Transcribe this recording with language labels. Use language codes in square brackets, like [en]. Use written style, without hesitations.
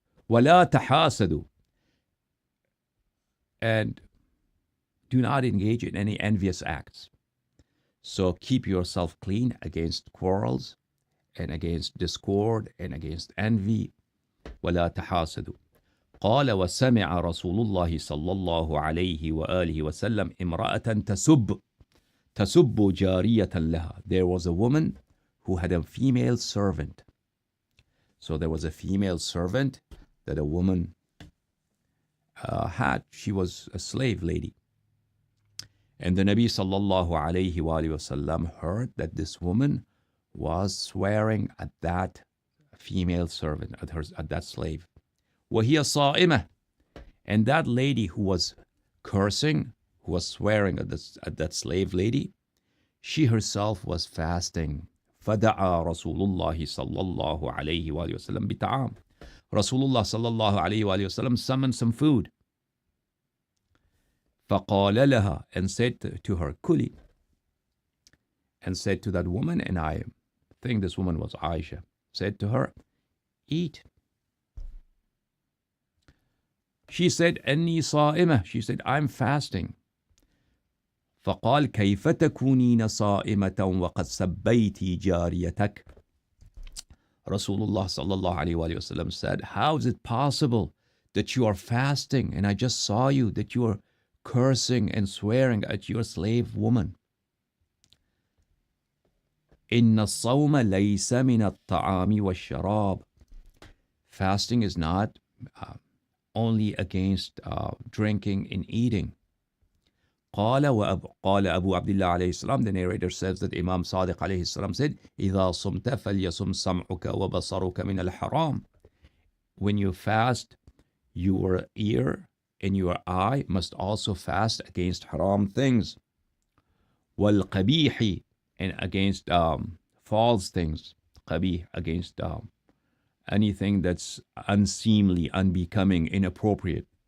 [ar] وَلَا تَحَاسَدُوا. [en] And do not engage in any envious acts. So keep yourself clean against quarrels and against discord and against envy. [ar] وَلَا تَحَاسَدُوا. قال وسمع رسول الله صلى الله عليه وآله وسلم امرأة تسب جارية لها. [en] There was a woman who had a female servant. So there was a female servant that a woman had. She was a slave lady. And the Nabi sallallahu alayhi wa sallam heard that this woman was swearing at that female servant, at that slave. [ar] وَهِيَ صَائِمَةٌ. [en] And that lady who was cursing, who was swearing at that slave lady, she herself was fasting. [ar] فَدَعَى رَسُولُ اللَّهِ صَلَّى اللَّهُ عَلَيْهِ وَآلِهِ وَسَلَّمَ بِطَعَامٍ. [en] Rasulullah sallallahu alayhi wa sallam summoned some food. [ar] فَقَالَ لَهَا. [en] And said to her, Kuli. And said to that woman, and I think this woman was Aisha, said to her, eat. She said, [ar] أني صائمة. [en] She said, I'm fasting. [ar] فقال كيف تكونين صائمة وقد سبيتي جاريتك. [en] Rasulullah sallallahu alayhi wa sallam said, how is it possible that you are fasting and I just saw you, that you are cursing and swearing at your slave woman? [ar] إن الصوم ليس من الطعام والشراب. [en] Fasting is not only against drinking and eating. [ar] قال أبو عبد الله عليه السلام, [en] the narrator says that Imam Sadiq [ar] عليه السلام [en] said, [ar] إذا صمت فليصم سمعك وبصرك من الحرام. [en] When you fast, your ear and your eye must also fast against haram things. [ar] والقبيح, [en] and against false things. قبيح, against anything that's unseemly, unbecoming, inappropriate.